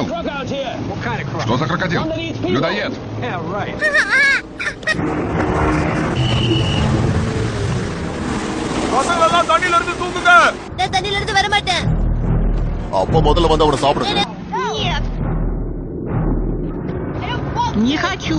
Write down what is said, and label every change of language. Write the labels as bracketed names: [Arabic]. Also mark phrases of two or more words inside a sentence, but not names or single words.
[Russian] Что за крокодил? Людоед. [Tamil] தண்ணில இருந்து தூக்குங்க. நான் தண்ணில இருந்து வர மாட்டேன். அப்ப முதல்ல வந்து அவனை சாப்பிடுங்க. [Russian] Не хочу.